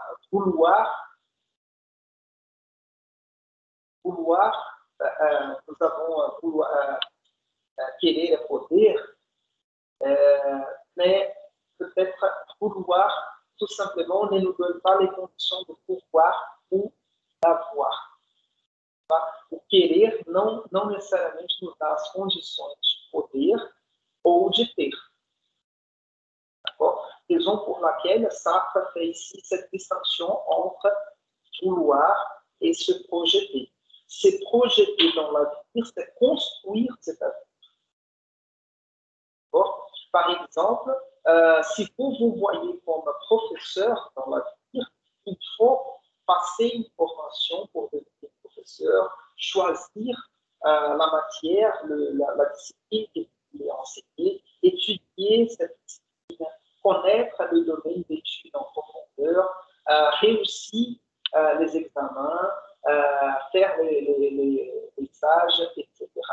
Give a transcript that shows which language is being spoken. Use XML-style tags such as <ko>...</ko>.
<fr>Vouloir, nous avons</fr> <pt>querer é poder,</pt> <fr>mais peut-être vouloir tout simplement, ne nous donne pas les conditions de pouvoir ou d'avoir.</fr> <pt>O querer não necessariamente nos dá as condições de poder ou de ter.</pt> <fr>Raison pour laquelle Sartre fait ici cette distinction entre vouloir et se projeter. Se projeter dans l'avenir, c'est construire cet avenir. Par exemple, si vous vous voyez comme professeur dans l'avenir, il faut passer une formation pour devenir professeur, choisir la matière, la discipline que vous voulez enseigner, étudier cette discipline, connaître le domaine d'études en profondeur, réussir les examens, faire les stages, etc.</fr>